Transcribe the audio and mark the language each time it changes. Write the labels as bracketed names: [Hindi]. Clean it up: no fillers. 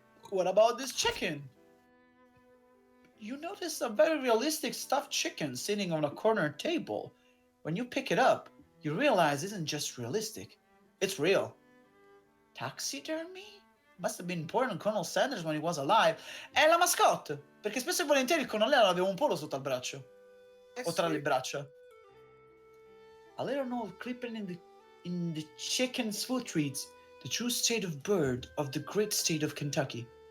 [English] What about this chicken? You notice a very realistic stuffed chicken sitting on a corner table. When you pick it up, you realize it isn't just realistic. It's real. Taxidermy? Must have been important on Colonel Sanders when he was alive. [Italian] È la mascotte, perché spesso e volentieri il colonnello aveva un polo sotto al braccio. O tra le braccia. [English] A little note clipping in the chicken's foot reads, "The true state of bird of the great state of Kentucky."